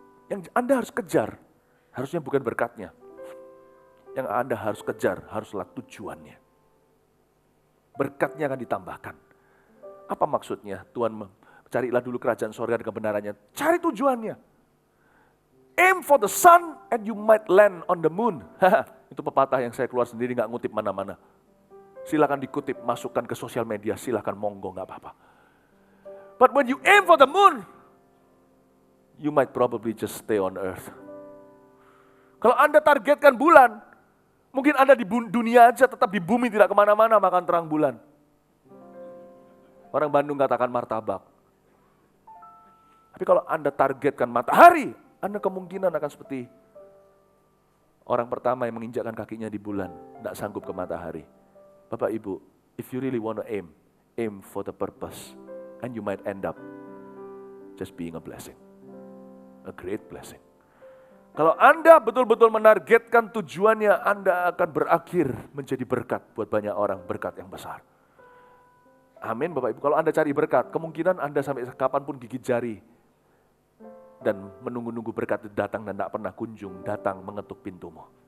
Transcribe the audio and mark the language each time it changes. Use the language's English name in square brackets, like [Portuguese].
[Indonesian] Yang Anda harus kejar. Harusnya bukan berkatnya. Yang Anda harus kejar, haruslah tujuannya. Berkatnya akan ditambahkan. Apa maksudnya? Tuhan carilah dulu kerajaan sorga dan kebenarannya. Cari tujuannya. [English] Aim for the sun and you might land on the moon. [Indonesian] Itu pepatah yang saya keluar sendiri, gak ngutip mana-mana. Silakan dikutip, masukkan ke sosial media, silakan monggo, gak apa-apa. [English] But when you aim for the moon, you might probably just stay on earth. [Indonesian] Kalau Anda targetkan bulan, mungkin Anda di dunia aja, tetap di bumi, tidak kemana-mana makan terang bulan. Orang Bandung katakan martabak. Tapi kalau Anda targetkan matahari, Anda kemungkinan akan seperti orang pertama yang menginjakkan kakinya di bulan, tidak sanggup ke matahari. [English] Bapak Ibu, if you really want to aim for the purpose, and you might end up just being a blessing. A great blessing. [Indonesian] Kalau Anda betul-betul menargetkan tujuannya, Anda akan berakhir menjadi berkat buat banyak orang, berkat yang besar. Amin Bapak Ibu. Kalau Anda cari berkat, kemungkinan Anda sampai kapanpun gigit jari dan menunggu-nunggu berkat itu datang dan tidak pernah kunjung datang mengetuk pintumu.